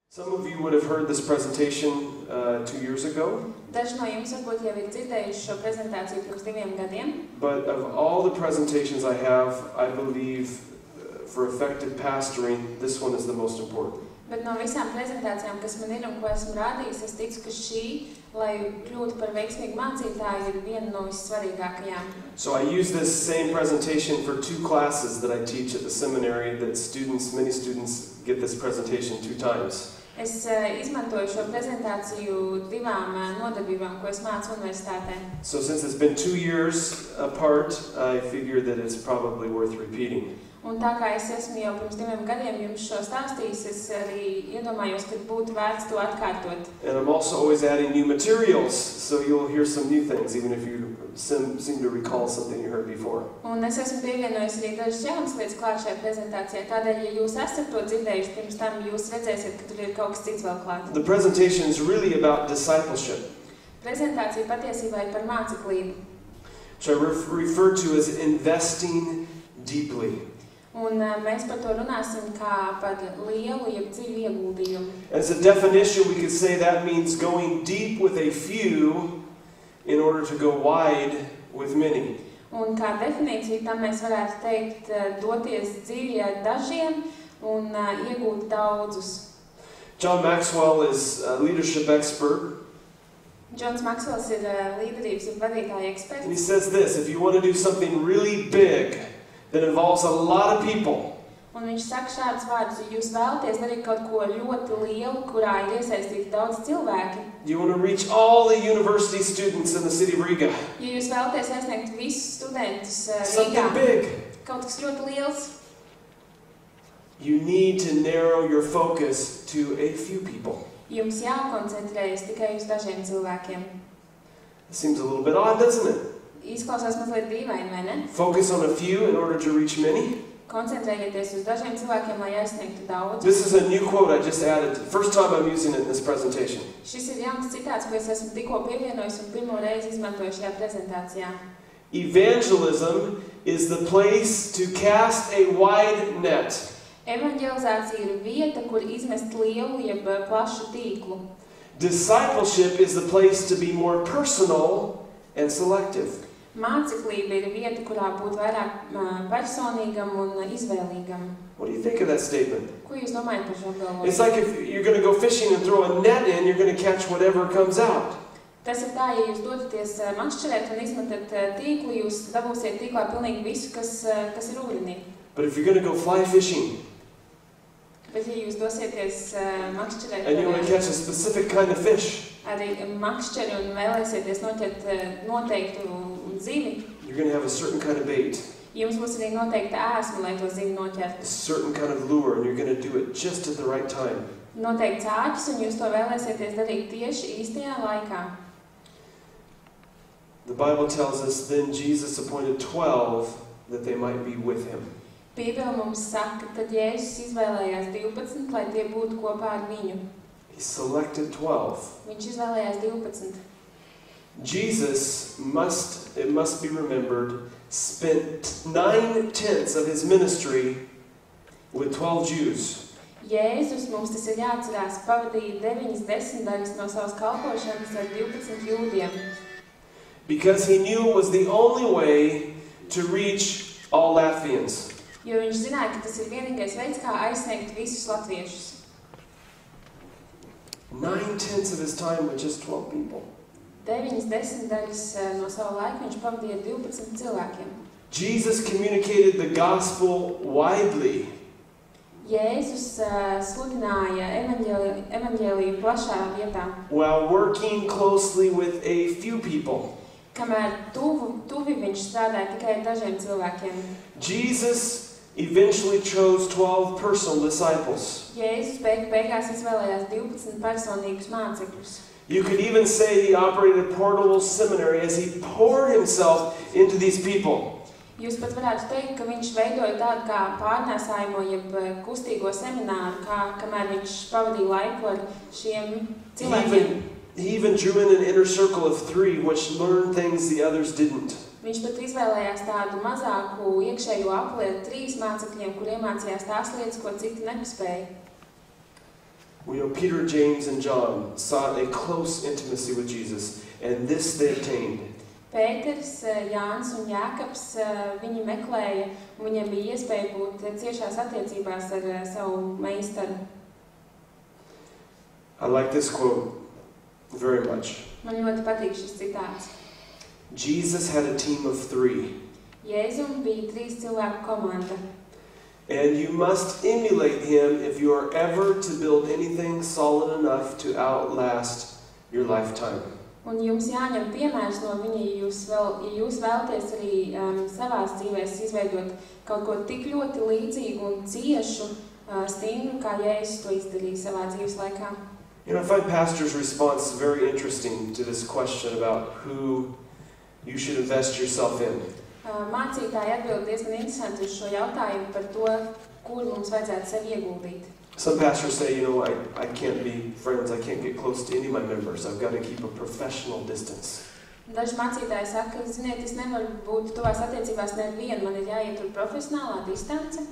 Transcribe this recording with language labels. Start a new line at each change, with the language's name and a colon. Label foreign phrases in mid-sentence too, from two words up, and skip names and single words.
English: Some of you would have heard this presentation 2 years ago.
Latvian: Daži no jums varbūt jau ir dzirdējuši šo prezentāciju pirms 2 gadiem.
English: But of all the presentations I have, I believe for effective pastoring, this one is the most important.
Latvian: Bet no visām prezentācijām, kas man ir un ko esmu rādījis, es ticu, ka šī, lai kļūtu par veiksmīgu mācītāju, ir viena no vissvarīgākajām.
English: So I use this same presentation for 2 classes that I teach at the seminary that many students get this presentation 2 times.
Latvian: Es izmantoju šo prezentāciju 2 nodarbībām, ko es mācu universitātē.
English: So since it's been 2 years apart, I figure that it's probably worth repeating.
Latvian: Un tā kā es esmu jau pirms 2 gadiem jums šo stāstījis, es arī iedomājos, ka būtu vērts to atkārtot.
English: And I'm also always adding new materials, so you'll hear some new things, even if you seem to recall something you heard before.
Latvian: Un es esmu pievienojis arī dažas jaunas lietas klāt šajā prezentācijā. Tādēļ, ja jūs esat to dzirdējuši pirms tam, jūs redzēsiet, ka tur ir kaut kas cits vēl klāt.
English: The presentation is really about discipleship,
Latvian: Prezentācija patiesībā ir par māceklību,
English: which I refer to as investing deeply.
Latvian: un mēs par to runāsim kā par lielu, jeb dziļu ieguldījumu.
English: As a definition, we could say that means going deep with a few in order to go wide with many.
Latvian: Un kā definīciju tam mēs varētu teikt doties dziļi ar dažiem un iegūt daudzus.
English: John Maxwell is a leadership expert.
Latvian: Džons Maksvels ir līderības un vadītāja eksperts.
English: And he says this, if you want to do something really big that involves a lot of people,
Latvian: Un viņš saka šādus vārdus, ja jūs vēlaties darīt kaut ko ļoti lielu, kurā ir iesaistīti daudz cilvēki,
English: you want to reach all the university students in the city of Riga,
Latvian: ja jūs vēlaties aizsniegt visus studentus
English: something
Latvian: Rīgā,
English: big,
Latvian: kaut kas ļoti liels,
English: you need to narrow your focus to a few people.
Latvian: jums jākoncentrējas tikai uz dažiem cilvēkiem.
English: It seems a little bit odd, doesn't it?
Latvian: Izklausās mazliet dīvaini, vai ne?
English: Focus on a few in order to reach many.
Latvian: Koncentrējieties uz dažiem cilvēkiem, lai aizsniegtu daudz.
English: This is a new quote I just added. First time I'm using it in this presentation.
Latvian: Šis ir jauns citāts, ko es esmu tikko pievienojis un pirmo reizi izmantoju šajā prezentācijā.
English: Evangelism is the place to cast a wide net.
Latvian: Evaņģelizācija ir vieta, kur izmest lielu, jeb plašu tīklu.
English: Discipleship is the place to be more personal and selective.
Latvian: Māceklība ir vieta, kurā būt vairāk personīgam un izvēlīgam.
English: What do you think of that statement?
Latvian: Ko jūs domājat par šo apgalvojumu?
English: It's like if you're going to go fishing and throw a net in, you're going to catch whatever comes out.
Latvian: Tas ir tā, ja jūs dodaties makšķerēt un izmetat tīklu, jūs dabūsiet tīklā pilnīgi visu, kas ir ūdenī.
English: But if you're going to go fly fishing
Latvian: Bet ja jūs dosieties makšķerēt
English: and you want to catch a specific kind of fish,
Latvian: arī makšķeri un vēlēsieties noķert noteiktu zivi,
English: you're going to have a certain kind of bait,
Latvian: jums būs arī noteikta ēsma, lai to zivi
English: a
Latvian: noķertu.
English: certain kind of lure, and you're going to do it just at the right time.
Latvian: Noteikts āķis, un jūs to vēlēsieties darīt tieši īstajā laikā.
English: The Bible tells us then Jesus appointed 12 that they might be with him.
Latvian: Bībele mums saka, tad Jēzus izvēlējās 12, lai tie būtu kopā ar viņu.
English: He selected 12.
Latvian: Viņš izvēlējās 12.
English: Jesus it must be remembered, spent 9/10 of his ministry with 12 Jews.
Latvian: Jēzus, mums tas ir jāatcerās, pavadīja 9/10 no savas kalpošanas ar 12 jūdiem.
English: Because he knew it was the only way to reach all Latvians.
Latvian: Jo viņš zināja, ka tas ir vienīgais veids, kā aizsniegt visus latviešus.
English: 9/10 of his time with just 12 people.
Latvian: 9/10 no savu laiku viņš pavadīja 12 cilvēkiem.
English: Jesus communicated the gospel widely.
Latvian: Jēzus sludināja evaņģēliju plašā vietā,
English: While working closely with a few people.
Latvian: kamēr tuvi viņš strādāja tikai ar dažiem cilvēkiem.
English: Jesus eventually chose 12 personal disciples.
Latvian: Jēzus beigās izvēlējās 12 personīgus mācekļus.
English: You could even say he operated a portable seminary as he poured himself into these people.
Latvian: Jūs pat varētu teikt, ka viņš veidoja tādu kā pārnēsājumu, jeb kustīgo semināru, kamēr viņš pavadīja laiku ar šiem cilvēkiem.
English: He even drew in an inner circle of 3 which learned things the others didn't.
Latvian: Viņš pat izvēlējās tādu mazāku iekšējo apli ar 3 mācekļiem, kur iemācījās tās lietas, ko citi nepaspēja.
English: We know Peter, James, and John sought a close intimacy with Jesus, and this they obtained.
Latvian: Pēters, Jānis un Jākabs, viņi meklēja, un viņiem bija iespēja būt ciešās attiecībās ar savu meistaru.
English: I like this quote very much.
Latvian: Man ļoti patīk šis citāts.
English: Jesus had a team of 3.
Latvian: Jēzum bija 3 cilvēku komanda.
English: And you must emulate him if you are ever to build anything solid enough to outlast your lifetime.
Latvian: Un jums jāņem piemērs no viņa, ja jūs vēlaties arī savās dzīvēs izveidot kaut ko tik ļoti līdzīgu un ciešu, stingru, kā Jēzus to izdarīja savā dzīves laikā.
English: You know, I find pastor's response very interesting to this question about who you should invest yourself in.
Latvian: Mācītāji atbild diezgan interesanti uz šo jautājumu par to, kur mums vajadzētu sevi ieguldīt.
English: Some pastors say, you know, I can't be friends, I can't get close to any of my members, I've got to keep a professional distance.
Latvian: Daži mācītāji saka, ziniet, es nevaru būt tuvās attiecībās nevienu, man ir jāietur profesionālā distance.